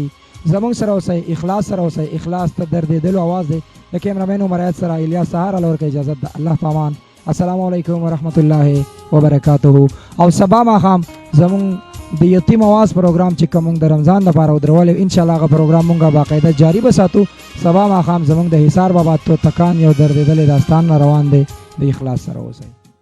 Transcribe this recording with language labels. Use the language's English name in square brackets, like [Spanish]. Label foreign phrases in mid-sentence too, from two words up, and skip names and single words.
[Pashto] زموږ سره اوسئ اخلاص سره اوسئ اخلاص ته دردېدلو آواز دی د کیمرامین عمر ایت سره الیاس سهار الله ورکړي اجازت ده الله پامان [Arabic] السلام علیکم ورحمت الله وبرکاته. [Pashto] او سبا ماښام زموږ د یتیم آواز پروګرام چې کوم د رمضان لپاره ودرولې [Arabic] ان شاء الله [Pashto] هغه پروګرام مونږه باقاعده جاری بساتو. سبا ماښام زموږ د حصار بابا تو تکان یو دردېدلې داستان روان دی د اخلاص سره اوسئ.